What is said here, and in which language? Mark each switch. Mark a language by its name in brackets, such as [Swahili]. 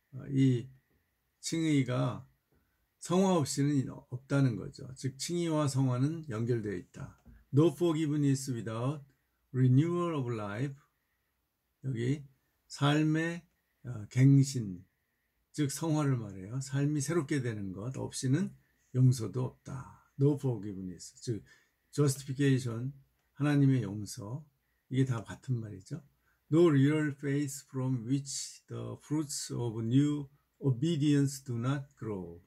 [Korean] 이 칭의가 성화 없이는 없다는 거죠. 즉 칭의와 성화는 연결되어 있다. [English] No forgiveness without renewal of life. [Korean] 여기 삶의 갱신, 즉 성화를 말해요. 삶이 새롭게 되는 것 없이는 용서도 없다. [English] No forgiveness, [Korean] 즉 justification, 하나님의 용서, 이게 다 같은 말이죠. [English] No real faith from which the fruits of new obedience do not grow.